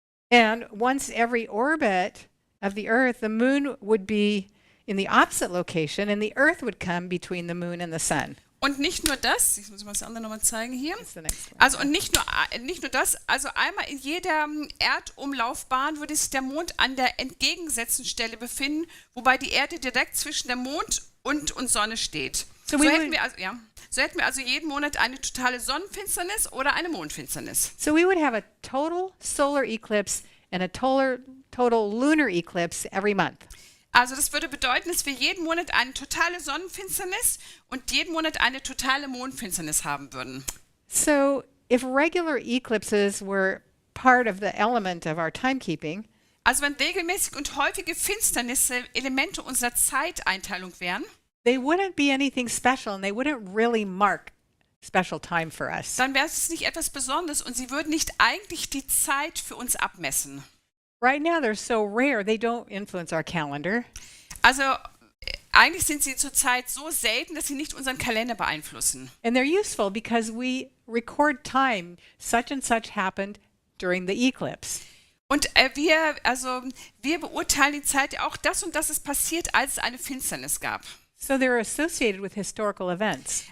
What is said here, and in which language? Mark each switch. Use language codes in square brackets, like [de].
[en] And once every orbit of the earth, the moon would be in the opposite location and the earth would come between the moon and the sun. [de] Und nicht nur das, ich muss mal das andere nochmal zeigen hier. [en] That's the next one. [de] Also und nicht nur das, also einmal in jeder Erdumlaufbahn würde sich der Mond an der entgegengesetzten Stelle befinden, wobei die Erde direkt zwischen der Mond und Sonne steht. [en] So So we [de] hätten [en] would- [de] wir also jeden Monat eine totale Sonnenfinsternis oder eine Mondfinsternis. [en] So we would have a total solar eclipse and a total lunar eclipse every month. [de] Also das würde bedeuten, dass wir jeden Monat eine totale Sonnenfinsternis und jeden Monat eine totale Mondfinsternis haben würden. [en] So if regular eclipses were part of the element of our timekeeping, [de] Also wenn regelmäßig und häufige Finsternisse Elemente unserer Zeiteinteilung wären, [en] they wouldn't be anything special and they wouldn't really mark special time for us. [de] dann wäre es nicht etwas Besonderes und sie würden nicht eigentlich die Zeit für uns abmessen. [en] Right now they're so rare, they don't influence our calendar. [de] Also eigentlich sind sie zurzeit so selten, dass sie nicht unseren Kalender beeinflussen. [en] And they're useful because we record time. Such and such happened during the eclipse. [de] Und wir beurteilen die Zeit ja auch, das und das ist passiert, als es eine Finsternis gab. [en] So they're associated with historical events.